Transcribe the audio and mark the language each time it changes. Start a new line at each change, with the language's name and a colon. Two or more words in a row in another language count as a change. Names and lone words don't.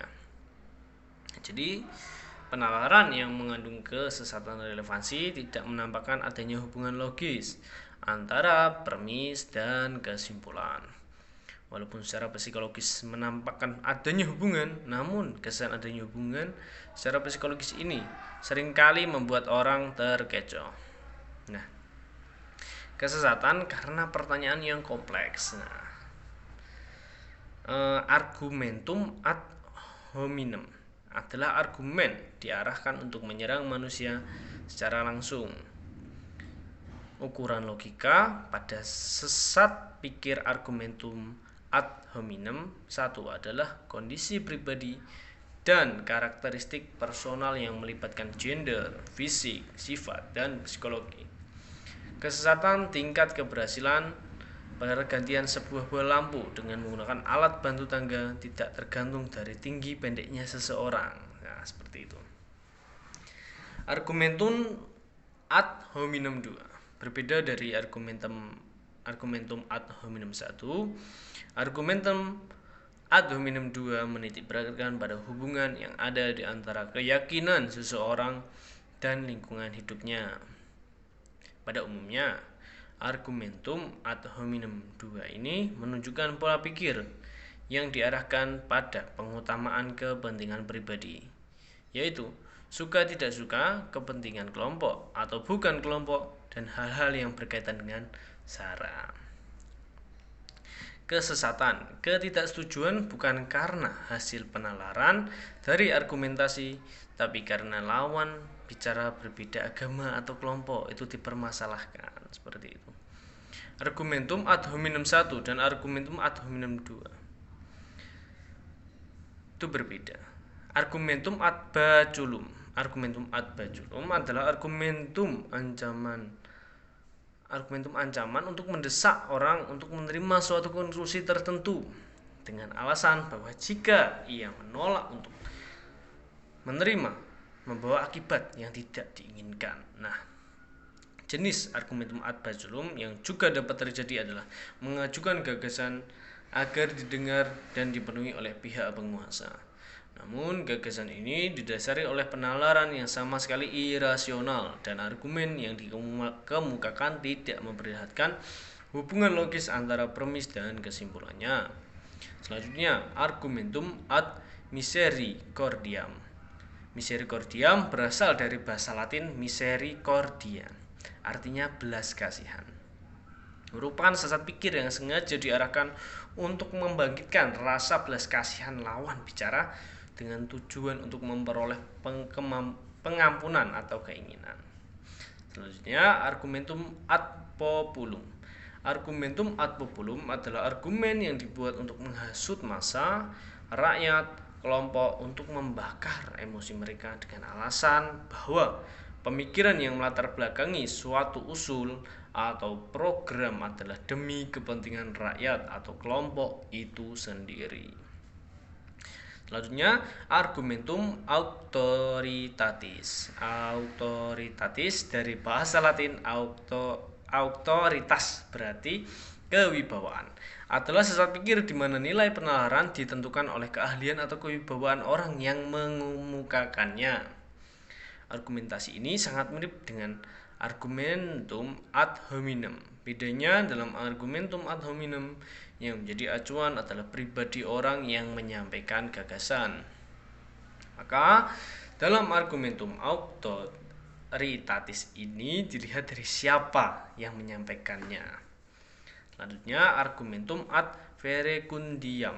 Indonesian: Jadi, penalaran yang mengandung kesesatan relevansi tidak menampakkan adanya hubungan logis antara premis dan kesimpulan. Walaupun secara psikologis menampakkan adanya hubungan, namun kesan adanya hubungan secara psikologis ini seringkali membuat orang terkecoh. Nah, kesesatan karena pertanyaan yang kompleks. Nah,
Latin: argumentum ad hominem
Indonesian: adalah argumen diarahkan untuk menyerang manusia secara langsung. Ukuran logika pada sesat pikir
Latin: argumentum ad hominem
Indonesian: satu adalah kondisi pribadi dan karakteristik personal yang melibatkan gender, fisik, sifat, dan psikologi. Kesesatan tingkat keberhasilan pergantian sebuah buah lampu dengan menggunakan alat bantu tangga tidak tergantung dari tinggi pendeknya seseorang. Nah, seperti itu.
Latin: Argumentum ad hominem
Indonesian: 2 berbeda dari
Latin: argumentum ad hominem
Indonesian: 1.
Latin: Argumentum ad hominem
Indonesian: 2 menitikberatkan pada hubungan yang ada di antara keyakinan seseorang dan lingkungan hidupnya. Pada umumnya,
Latin: argumentum ad hominem
Indonesian: 2 ini menunjukkan pola pikir yang diarahkan pada pengutamaan kepentingan pribadi, yaitu suka tidak suka, kepentingan kelompok atau bukan kelompok, dan hal-hal yang berkaitan dengan SARA. Kesesatan, ketidaksetujuan bukan karena hasil penalaran dari argumentasi, tapi karena lawan bicara berbeda agama atau kelompok itu dipermasalahkan, seperti itu.
Latin: Argumentum ad hominem
Indonesian: 1 dan
Latin: argumentum ad hominem
Indonesian: 2 itu berbeda.
Latin: Argumentum ad baculum
Indonesian: adalah argumentum ancaman untuk mendesak orang untuk menerima suatu konklusi tertentu dengan alasan bahwa jika ia menolak untuk menerima membawa akibat yang tidak diinginkan. Nah, jenis
Latin: argumentum ad baculum
Indonesian: yang juga dapat terjadi adalah mengajukan gagasan agar didengar dan dipenuhi oleh pihak penguasa. Namun, gagasan ini didasari oleh penalaran yang sama sekali irasional dan argumen yang dikemukakan tidak memperlihatkan hubungan logis antara premis dan kesimpulannya. Selanjutnya,
Latin: argumentum ad misericordiam.
Indonesian: Misericordiam berasal dari bahasa Latin misericordia, artinya belas kasihan. Merupakan sesat pikir yang sengaja diarahkan untuk membangkitkan rasa belas kasihan lawan bicara dengan tujuan untuk memperoleh pengampunan atau keinginan. Selanjutnya,
Latin: argumentum ad populum. Argumentum ad populum
Indonesian: adalah argumen yang dibuat untuk menghasut massa, rakyat, kelompok untuk membakar emosi mereka dengan alasan bahwa pemikiran yang melatar belakangi suatu usul atau program adalah demi kepentingan rakyat atau kelompok itu sendiri. Selanjutnya,
Latin: argumentum auctoritatis.
Indonesian: Auctoritatis dari bahasa Latin auctoritas berarti kewibawaan. Adalah sesat pikir di mana nilai penalaran ditentukan oleh keahlian atau kewibawaan orang yang mengemukakannya. Argumentasi ini sangat mirip dengan
Latin: argumentum ad hominem.
Indonesian: Bedanya dalam
Latin: argumentum ad hominem
Indonesian: yang menjadi acuan adalah pribadi orang yang menyampaikan gagasan. Maka dalam
Latin: argumentum auctoritatis
Indonesian: ini dilihat dari siapa yang menyampaikannya. Selanjutnya,
Latin: argumentum ad verecundiam.